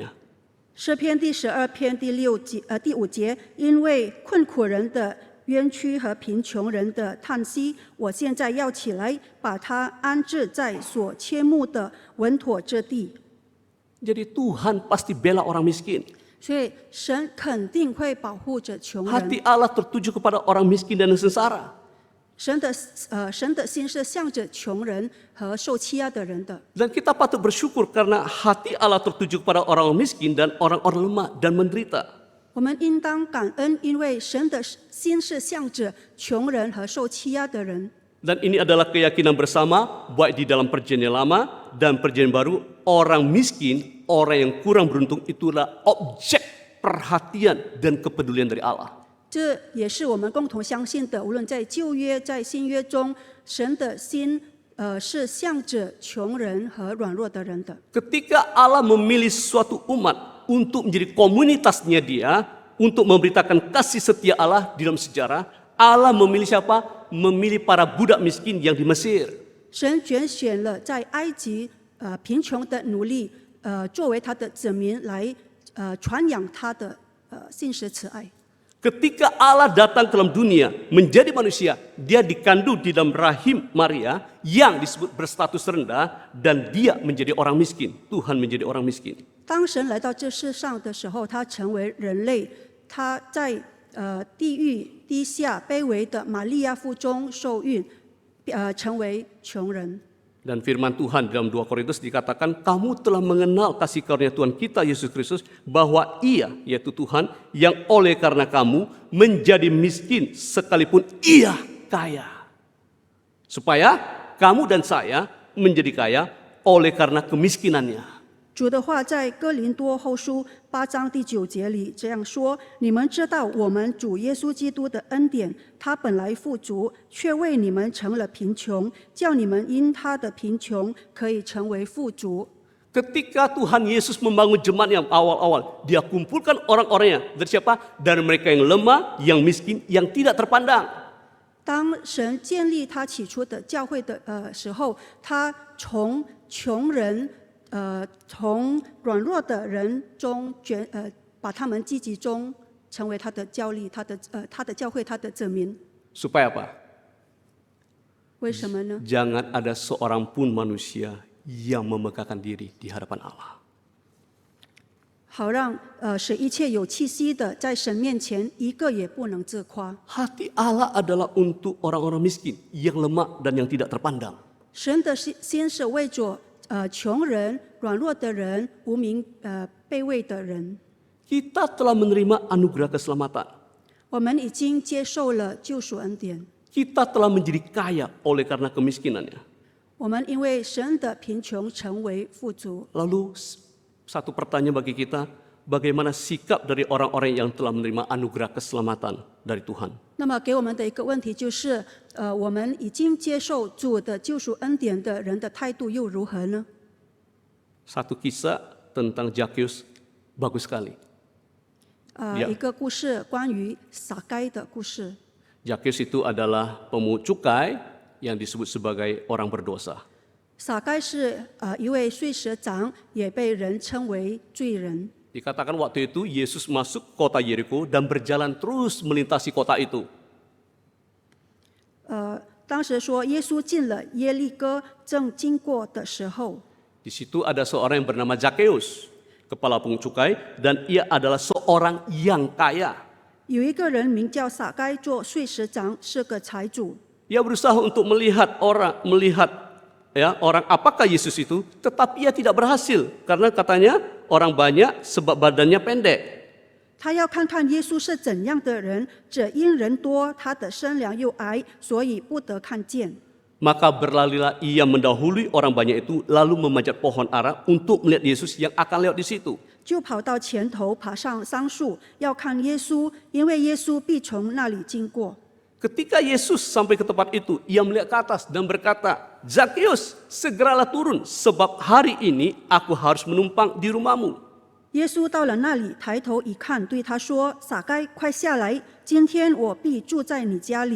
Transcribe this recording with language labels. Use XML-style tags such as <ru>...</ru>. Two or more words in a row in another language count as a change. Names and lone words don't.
<zh>诗篇第12篇第5节，因为困苦人的冤屈和贫穷人的叹息，我现在要起来，把他安置在所切慕的稳妥之地。</zh> <id>Jadi Tuhan pasti bela orang miskin.</id> <zh>所以神肯定会保护着穷人。</zh> <id>Hati Allah tertuju kepada orang miskin dan yang sengsara.</id> <zh>神的心是向着穷人和受欺压的人的。</zh> <id>Dan kita patut bersyukur karena hati Allah tertuju kepada orang miskin dan orang-orang lemah dan menderita.</id> <zh>我们应当感恩，因为神的心是向着穷人和受欺压的人。</zh> <id>Dan ini adalah keyakinan bersama, baik di dalam perjanjian lama dan perjanjian baru, orang miskin, orang yang kurang beruntung itulah objek perhatian dan kepedulian dari Allah.</id> <zh>这也是我们共同相信的，无论在旧约、在新约中，神的心是向着穷人和软弱的人的。</zh> <id>Ketika Allah memilih suatu umat untuk menjadi komunitasnya dia, untuk memberitakan kasih setia Allah di dalam sejarah, Allah memilih siapa? Memilih para budak miskin yang di Mesir.</id> <zh>神选了在埃及贫穷的奴隶，作为他的子民来传扬他的信实慈爱。</zh> <id>Ketika Allah datang ke dalam dunia menjadi manusia, dia dikandung di dalam rahim Maria yang disebut berstatus rendah dan dia menjadi orang miskin. Tuhan menjadi orang miskin.</id> <zh>当神来到这世上的时候，他成为人类，他在地狱低下卑微的玛利亚腹中受孕，成为穷人。</zh> <id>Dan firman Tuhan dalam 2 Korintus dikatakan, kamu telah mengenal kasih karunia Tuhan kita Yesus Kristus, bahwa Ia, yaitu Tuhan, yang oleh karena kamu menjadi miskin sekalipun Ia kaya. Supaya kamu dan saya menjadi kaya oleh karena kemiskinannya.</id> <zh>主的话在哥林多后书8章第9节里这样说：你们知道我们主耶稣基督的恩典，他本来富足，却为你们成了贫穷，叫你们因他的贫穷可以成为富足。</zh> <id>Ketika Tuhan Yesus membangun jemaat yang awal-awal, Dia kumpulkan orang-orangnya dari siapa? Dari mereka yang lemah, yang miskin, yang tidak terpandang.</id> <zh>当神建立他起初的教会的时候，他从穷人。从软弱的人中把他们积集中，成为他的教力，他的教会，他的子民。</zh> <id>Supaya apa?</id> <zh>为什么呢？</zh> <id>Jangan ada seorang pun manusia yang memegahkan diri di hadapan Allah.</id> <zh>好让使一切有气息的在神面前一个也不能自夸。</zh> <id>Hati Allah adalah untuk orang-orang miskin, yang lemah dan yang tidak terpandang.</id> <zh>神的心是为着穷人、软弱的人、无名卑微的人。</zh> <id>Kita telah menerima anugerah keselamatan.</id> <zh>我们已经接受了救赎恩典。</zh> <id>Kita telah menjadi kaya oleh karena kemiskinannya.</id> <zh>我们因为神的贫穷成为富足。</zh> <id>Lalu satu pertanyaan bagi kita, bagaimana sikap dari orang-orang yang telah menerima anugerah keselamatan dari Tuhan?</id> <zh>那么给我们的一个问题就是，我们已经接受主的救赎恩典的人的态度又如何呢？</zh> <id>Satu kisah tentang Zakheus bagus sekali.</id> <zh>一个故事，关于撒该的故事。</zh> <id>Zakheus itu adalah pemungut cukai yang disebut sebagai orang berdosa.</id> <zh>撒该是一位税吏长，也被人称为罪人。</zh> <id>Dikatakan waktu itu Yesus masuk kota Yeriko dan berjalan terus melintasi kota itu.</id> <zh>当时说耶稣进了耶利哥，正经过的时候，</zh> <id>Di situ ada seorang yang bernama Zakheus, kepala pungut cukai, dan ia adalah seorang yang kaya.</id> <zh>有一个人名叫撒该，做税吏长，是个财主。</zh> <id>Ia berusaha untuk melihat orang apakah Yesus itu, tetapi ia tidak berhasil karena katanya orang banyak sebab badannya pendek.</id> <zh>他要看看耶稣是怎样的人，只因人多，他的身量又矮，所以不得看见。</zh> <id>Maka berlarilah ia mendahului orang banyak itu, lalu memanjat pohon ara untuk melihat Yesus yang akan lewat di situ.</id> <zh>就跑到前头，爬上桑树，要看耶稣，因为耶稣必从那里经过。</zh> <id>Ketika Yesus sampai ke tempat itu, ia melihat ke atas dan berkata, Zakheus, segeralah turun, sebab hari ini aku harus menumpang di rumahmu.</id> <zh>耶稣到了那里，抬头一看，对他说：“撒该，快下来，今天我必住在你家里。”</zh>